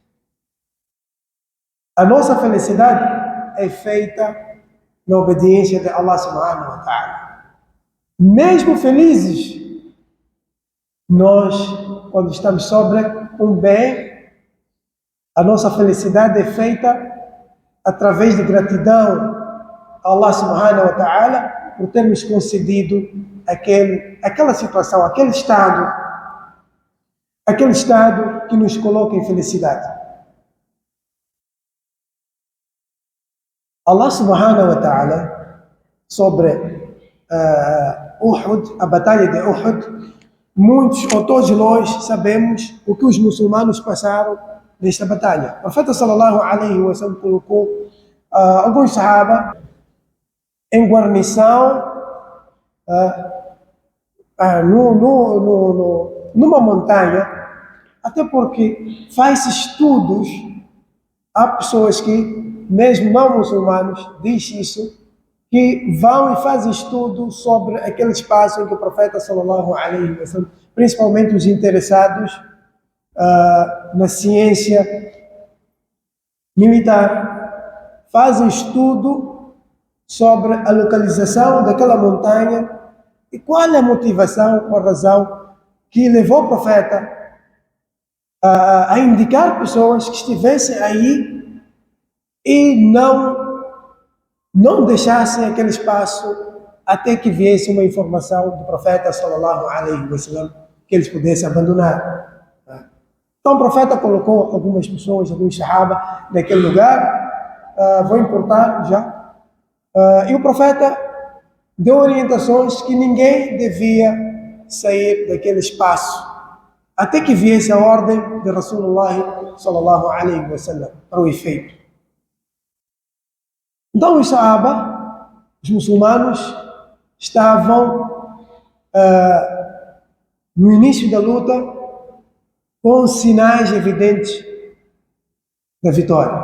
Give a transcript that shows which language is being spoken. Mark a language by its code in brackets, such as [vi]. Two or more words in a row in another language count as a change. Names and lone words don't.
[pt] A nossa felicidade é feita na obediência de Allah [ar] سبحانه وتعالى. [pt] Mesmo felizes, nós, quando estamos sobre um bem, a nossa felicidade é feita através de gratidão a Allah [ar] سبحانه وتعالى [pt] por ter nos concedido aquela situação, aquele estado que nos coloca em felicidade. [ar] الله سبحانه وتعالى, [pt] sobre Uhud, a batalha de Uhud, muitos ou todos nós sabemos o que os muçulmanos passaram nesta batalha. O profeta [ar] صلى الله عليه وسلم [pt] colocou alguns sahaba em guarnição numa montanha, até porque faz estudos. Há pessoas que, mesmo não muçulmanos, diz isso, que vão e fazem estudo sobre aquele espaço em que o profeta [ar] صلى الله عليه وسلم, [pt] principalmente os interessados na ciência militar, fazem estudo sobre a localização daquela montanha e qual é a motivação, a razão que levou o profeta a indicar pessoas que estivessem aí e não deixassem aquele espaço até que viesse uma informação do profeta [ar] صلى الله عليه وسلم [pt] que eles pudessem abandonar. Então o profeta colocou algumas pessoas, alguns sahaba naquele lugar, vou importar já, e o profeta deu orientações que ninguém devia sair daquele espaço até que viesse a ordem de [ar] رسول الله صلى الله عليه وسلم [pt] para o efeito. Então os sahaba, os muçulmanos, estavam no início da luta com sinais evidentes da vitória.